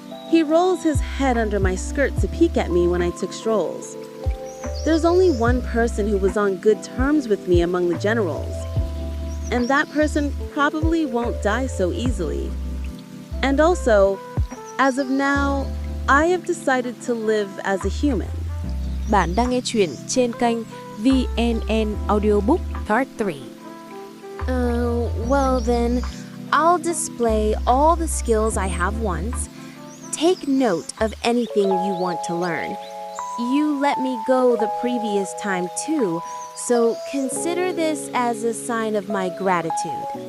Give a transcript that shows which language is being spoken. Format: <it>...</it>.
<en>He rolls his head under my skirt to peek at me when I took strolls. There's only one person who was on good terms with me among the generals, and that person probably won't die so easily. And also, as of now, I have decided to live as a human.</en> <vi>Bạn đang nghe chuyện trên kênh Vnn Audiobook Part 3.</vi> <en>Well then, I'll display all the skills I have once. Take note of anything you want to learn. You let me go the previous time too, so consider this as a sign of my gratitude.</en>